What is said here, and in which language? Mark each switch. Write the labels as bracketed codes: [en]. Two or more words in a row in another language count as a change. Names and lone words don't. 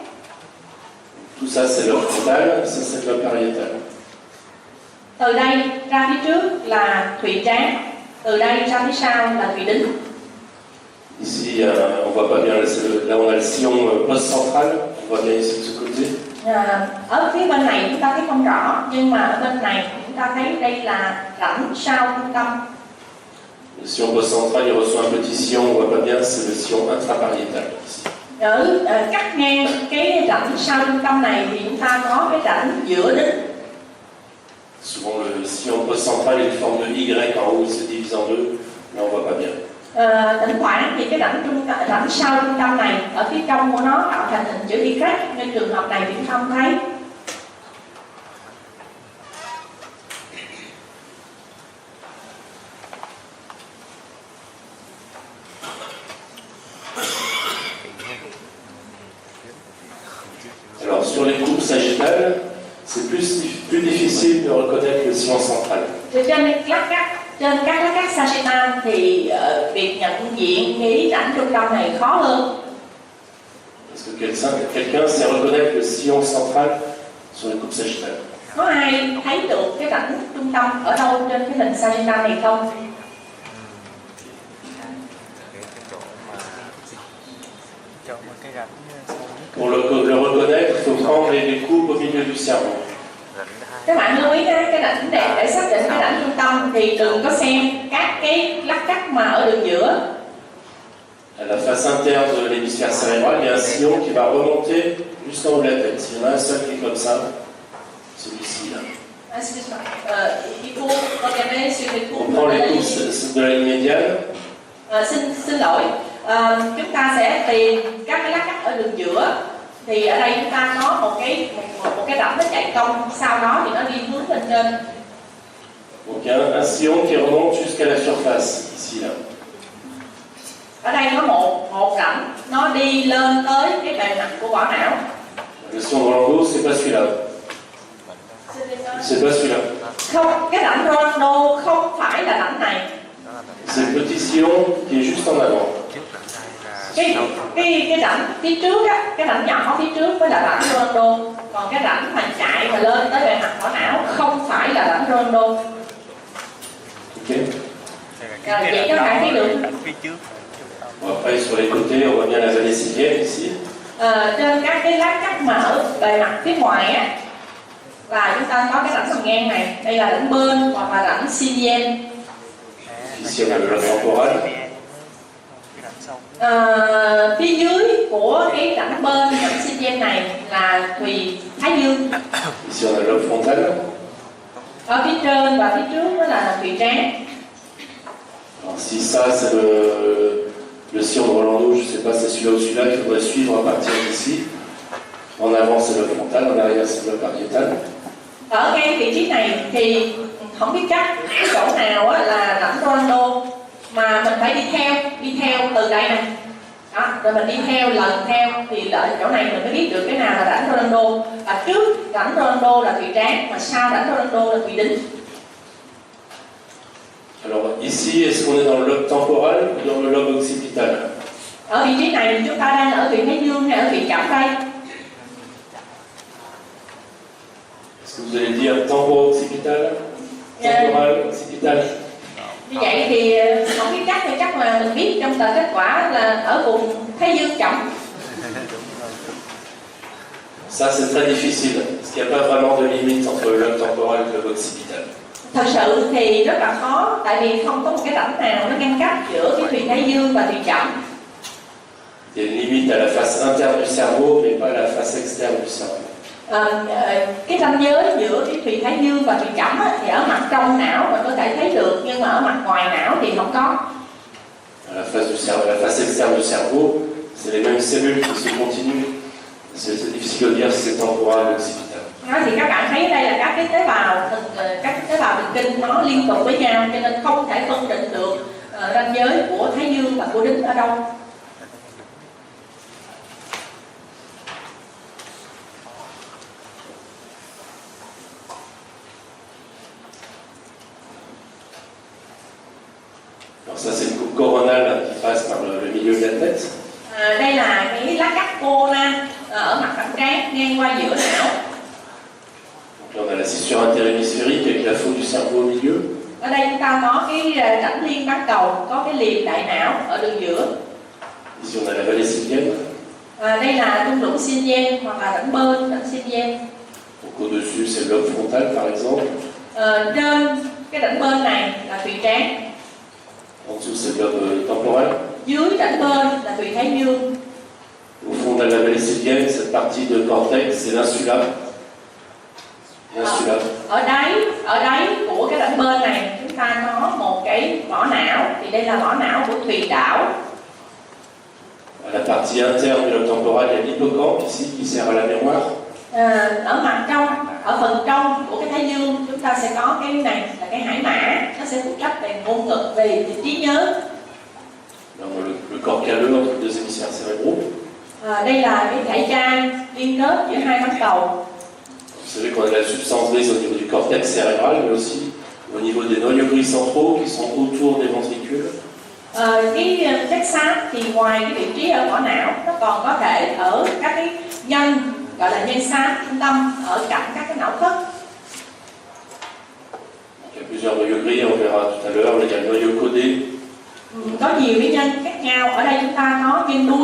[fr] Tout ça, c'est le frontal, ça, c'est le parietal. [vi] Từ đây ra phía trước là thùy trán, từ đây ra phía sau là thùy đính. [fr] Ici, on voit pas bien, là on a le sillon post-central, on voit bien ici de ce côté. [vi] Ở phía bên này chúng ta thấy không rõ, nhưng mà ở bên này chúng ta thấy đây là rãnh sau trung tâm. [fr] Le sillon postcentral, il reçoit un petit sillon, on voit pas bien, c'est le sillon intrapariétal. Ici. [vi] Ở cắt ngang cái rãnh sau trung tâm này thì chúng ta có cái rãnh giữa đít. [fr] Souvent le sillon postcentral est une forme de Y en haut, il se divise en deux, là on voit pas bien. [vi] Thỉnh thoảng thì cái rãnh sau trung tâm này ở phía trong của nó tạo thành hình chữ Y, nên trường hợp này thì chúng ta không thấy. [fr] Alors sur les coupes sagittales, c'est plus difficile de reconnaître le sillon central. [vi] Trên các lát cắt sagittal thì việc nhận diện cái rãnh trung tâm này khó hơn. [fr] Parce que quelqu'un sait reconnaître le sillon central sur les coupes sagittales. [vi] Có ai thấy được cái rãnh trung tâm ở đâu trên cái hình sagittal này không? Cái rãnh sâu nhất. [fr] Pour le reconnaître, il faut prendre les coupes au milieu du cerveau. [vi] Các bạn lưu ý cái rãnh để xác định cái rãnh trung tâm thì đừng có xem các cái lát cắt mà ở đường giữa. [fr] À la face interne de l'hémisphère cérébral, il y a un sillon qui va remonter jusqu'en haut de la tête. S'il y en a un seul qui est comme ça, celui-ci là. On prend les coupes de la ligne médiane. [vi] Xin lỗi, chúng ta sẽ tìm các cái lát cắt ở đường giữa. Thì ở đây chúng ta có một cái rãnh nó chạy cong, sau đó thì nó đi hướng lên trên. [fr] Donc il y a un sillon qui remonte jusqu'à la surface, ici là. [vi] Ở đây có một rãnh nó đi lên tới cái bề mặt của vỏ não. [fr] Le sillon de Rolando, c'est pas celui-là. C'est pas celui-là. [vi] Không, cái rãnh Rolando không phải là rãnh này. [fr] C'est le petit sillon qui est juste en avant. [vi] Cái rãnh phía trước á, cái rãnh nhỏ phía trước mới là rãnh Rolando, còn cái rãnh mà chạy mà lên tới bề mặt vỏ não không phải là rãnh Rolando. Ok. Vậy các bạn thấy được. [fr] Bon, après sur les côtés, on voit bien la vallée sylvienne ici. [vi] Trên các cái lát cắt mà ở bề mặt phía ngoài á, là chúng ta có cái rãnh sầm ngang này, đây là rãnh bên hoặc là rãnh sylvienne. [fr] Ici on a le lobe temporal. [vi] Phía dưới của cái rãnh bên rãnh sylvienne này là thùy thái dương. [fr] Ici on a le lobe frontal. [vi] Ở phía trên và phía trước đó là thùy trán. [fr] Alors si ça c'est le sillon de Rolando, je sais pas si c'est celui-là ou celui-là qu'il faudrait suivre à partir d'ici. En avant c'est le frontal, en arrière c'est le pariétal. [vi] Ở ngay vị trí này thì không biết chắc cái chỗ nào là rãnh Rolando, mà mình phải đi theo từ đây này. Đó, rồi mình đi theo lần theo thì ở chỗ này mình mới biết được cái nào là rãnh Rolando. Và trước rãnh Rolando là thùy trán, mà sau rãnh Rolando là thùy đính. [fr] Alors ici, est-ce qu'on est dans le lobe temporal ou dans le lobe occipital? [vi] Ở vị trí này chúng ta đang ở thùy thái dương hay ở thùy chẩm đây? [fr] Est-ce que vous allez dire temporo-occipital? Temporal, occipital? [vi] Như vậy thì không biết chắc thì chắc là mình biết trong tờ kết quả là ở vùng thái dương chẩm. [fr] Ça c'est très difficile, parce qu'il n'y a pas vraiment de limite entre le lobe temporal et le lobe occipital. [vi] Thật sự thì rất là khó, tại vì không có một cái rãnh nào nó ngăn cách giữa cái thùy thái dương và thùy chẩm. [fr] Il y a une limite à la face interne du cerveau, mais pas à la face externe du cerveau. [vi] Cái ranh giới giữa cái thùy thái dương và thùy chẩm thì ở mặt trong não mình có thể thấy được, nhưng mà ở mặt ngoài não thì không có. [fr] À la face du cerveau, la face externe du cerveau, c'est les mêmes cellules qui se continuent. C'est difficile de dire si c'est temporal ou occipital. [vi] Thì các bạn thấy ở đây là các cái tế bào thần kinh nó liên tục với nhau, cho nên không thể phân định được ranh giới của thái dương và của đính ở đâu. [fr] Alors ça c'est une coupe coronale qui passe par le milieu de la tête. [vi] Đây là cái lá cắt corona ở mặt cẳng trán ngang qua giữa não. [fr] Donc là on a la scissure interhémisphérique avec la faute du cerveau au milieu. [vi] Ở đây chúng ta có cái rãnh liên bán cầu, có cái liềm đại não ở đường giữa. [fr] Ici on a la vallée sylvienne. [vi] Đây là thung lũng Sylvienne hoặc là rãnh bên, rãnh Sylvienne. [fr] Donc au-dessus c'est le lobe frontal par exemple. [vi] Trên cái rãnh bên này là thùy trán. [fr] En dessous, c'est le lobe temporel. [vi] Dưới rãnh bên là tùy thái dương. [fr] Au fond de la vallée sylvienne, cette partie de cortex, c'est l'insula. L'insula. [vi] Ở đáy của cái rãnh bên này chúng ta có một cái mỏ não, thì đây là mỏ não của Thùy Đảo. [fr] À la partie interne du lobe temporal, il y a l'hippocampe ici qui sert à la mémoire. [vi] Ở mặt trong, ở phần trong của cái thái dương chúng ta sẽ có cái này là cái hải mã, nó sẽ phụ trách về ngôn ngữ, về trí nhớ. [fr] Alors, le corps calleux entre les deux hémisphères cérébraux. [vi] Đây là cái dãy trai liên kết giữa hai mắt đầu. [fr] Vous savez qu'on a la substance grise au niveau du cortex cérébral, mais aussi au niveau des noyaux gris centraux qui sont autour des ventricules. [vi] Cái chất xám thì ngoài cái vị trí ở vỏ não, nó còn có thể ở các cái nhân, gọi là nhân xám trung tâm, ở cạnh các cái não thất. [fr] Il y a plusieurs noyaux gris, on verra tout à l'heure. Il y a le noyau codé. [vi] Có nhiều cái nhân khác nhau. Ở đây chúng ta có nhân đuôi.